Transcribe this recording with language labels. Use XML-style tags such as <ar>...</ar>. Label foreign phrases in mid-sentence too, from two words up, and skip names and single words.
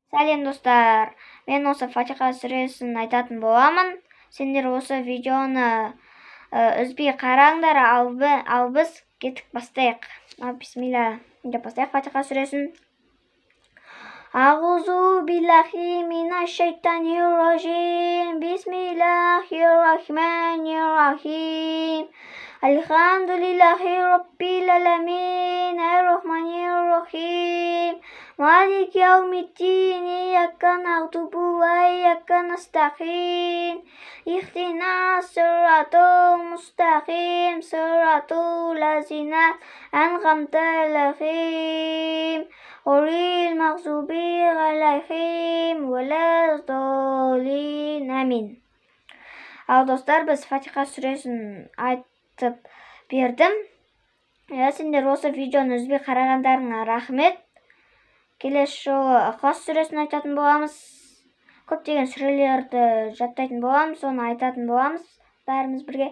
<kk>Сәлем достар, мен осы Фатиха сүресін айтатын боламын. Сендер осы видеоны үзбей қараңдар, ал біз кетіп бастайық. Бисмилля деп бастайық Фатиха сүресін.</kk> <ar>أعوذ بالله من الشيطان الرجيم. بسم الله الرحمن الرحيم. الحمد لله رب العالمين. الرحمن الرحيم مالك يوم الدين. إياك نعبد وإياك نستعين. اهدنا الصراط المستقيم. صراط الذين أنعمت عليهم. غير المغضوب عليهم ولا الضالين. Амин.</ar> <kk>Ал достар, біз Фатиха сүресін айтып бердім. Сендер осы видеоны үзбей қарағандарыңа рахмет. Келесі жолы Ықылас сүресін айтатын боламыз. Көптеген сүрелерді жаттайтын боламыз, соны айтатын боламыз бәріміз бірге.</kk>